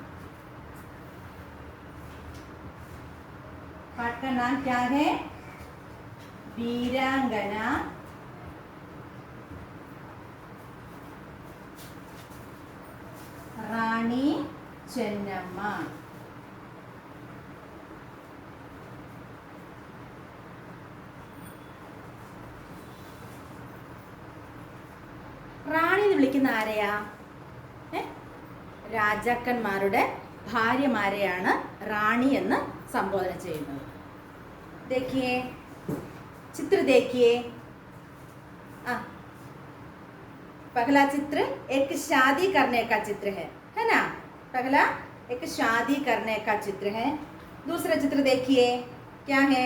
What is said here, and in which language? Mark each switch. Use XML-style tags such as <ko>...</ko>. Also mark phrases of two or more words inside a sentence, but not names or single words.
<hi>पाठ का नाम क्या है? वीरांगना रानी चेन्नम्मा.</hi> <ml>റാണി എന്ന് വിളിക്കുന്ന ആരെയാ? രാജാക്കന്മാരുടെ ഭാര്യമാരെയാണ് റാണി എന്ന് സംബോധന ചെയ്യുന്നത്.</ml> <hi>देखिए, चित्र देखिए. पहला चित्र एक शादी करने का चित्र है ना? पहला एक शादी करने का चित्र है. दूसरा चित्र देखिए, क्या है?</hi>